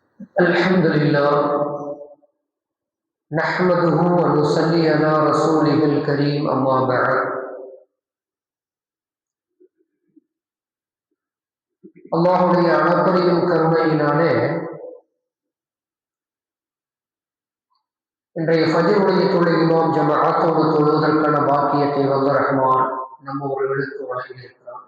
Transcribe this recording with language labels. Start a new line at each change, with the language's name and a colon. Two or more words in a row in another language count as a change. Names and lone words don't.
Arabic: الحمد لله نحمده ونصلي على رسوله الكريم أما بعد
Tamil: அல்லாஹுடைய அளப்பரியும் கருணையினாலே இன்றைய ஃபஜ்ருடைய தொழுகையிலும் ஜமாஅத்தோடு தொழுவதற்கான பாக்கியத்தை வல்ல ரஹ்மான் நம்ம ஒருவருக்கு வழங்கியிருக்கிறான்.